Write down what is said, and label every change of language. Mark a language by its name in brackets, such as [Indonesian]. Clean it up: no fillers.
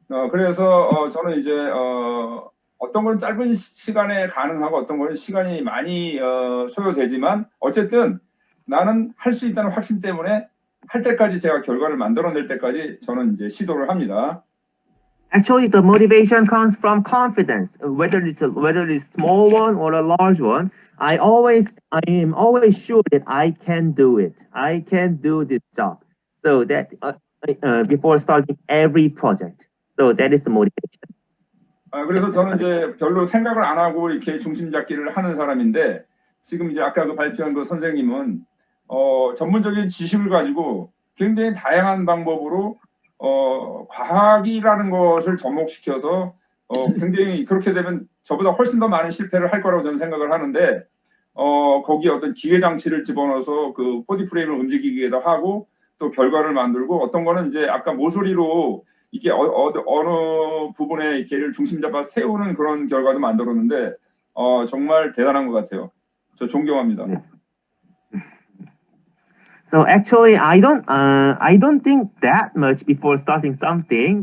[Korean] 그래서 저는 이제 어떤 건 짧은 시간에 가능하고 어떤 건 시간이 많이 소요되지만 어쨌든 나는 할 수 있다는 확신 때문에 할 때까지 제가 결과를 만들어낼 때까지 저는 이제 시도를 합니다. [English] Actually, the motivation comes from confidence. Whether it's a small one or a large one, I am always sure that I can do it. I can do this job. So that before starting every project. So that is the motivation. [Korean] 그래서 저는 이제 별로 생각을 안 하고 이렇게 중심 잡기를 하는 사람인데 지금 이제 아까 그 발표한 그 선생님은 전문적인 지식을 가지고 굉장히 다양한 방법으로 과학이라는 것을 접목시켜서 굉장히 그렇게 되면 저보다 훨씬 더 많은 실패를 할 거라고 저는 생각을 하는데 거기에 어떤 기계 장치를 집어넣어서 그 4D 프레임을 움직이기도 하고 또 결과를 만들고 어떤 거는 이제 아까 모서리로 이게 어느 부분에 이렇게를 중심 잡아 세우는 그런 결과도 만들었는데 정말 대단한 것 같아요. 저 존경합니다. [English] So actually, I don't think that much before starting something.